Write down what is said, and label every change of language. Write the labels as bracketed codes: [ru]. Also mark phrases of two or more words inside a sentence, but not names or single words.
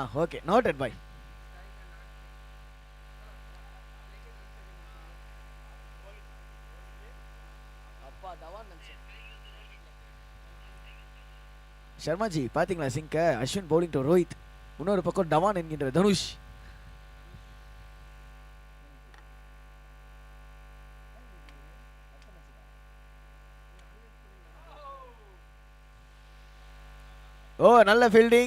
[en] Okay, noted by. [ta] शर्मा जी பாத்தீங்களா சிங்க? அஸ்வின் bowling to ரோஹித், இன்னொரு பக்கம் டவான் என்கின்ற தனுஷ். ஓ நல்ல ஃபீல்டிங்.